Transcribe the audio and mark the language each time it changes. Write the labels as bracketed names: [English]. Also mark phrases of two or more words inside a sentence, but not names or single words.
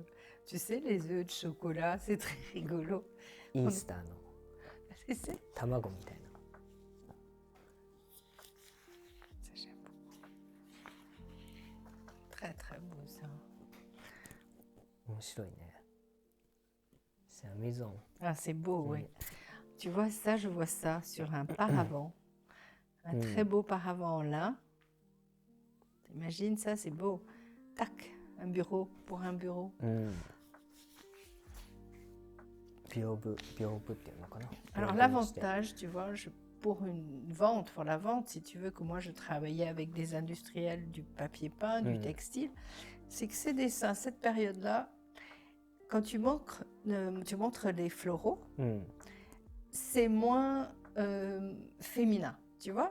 [French] Tu sais, les œufs de chocolat, c'est très rigolo. [Japanese] イースターの [French] C'est [Japanese] 卵みたいな。 [French] ça, j'aime beaucoup. Très très beau ça. [Japanese] 面白いね。 [French] C'est un maison. Ah, c'est beau, oui. Tu vois ça, je vois ça sur un paravent. Un très beau paravent en lin. T'imagines ça, c'est beau. Tac, un bureau pour un bureau. [Japanese] 屏風っていうのかな。 [French] Alors l'avantage, tu vois, pour une vente, pour la vente, si tu veux que moi je travaillais avec des industriels du papier peint, du textile, c'est que ces dessins, cette période-là, quand tu montres les floraux, うん c'est moins féminin, tu vois.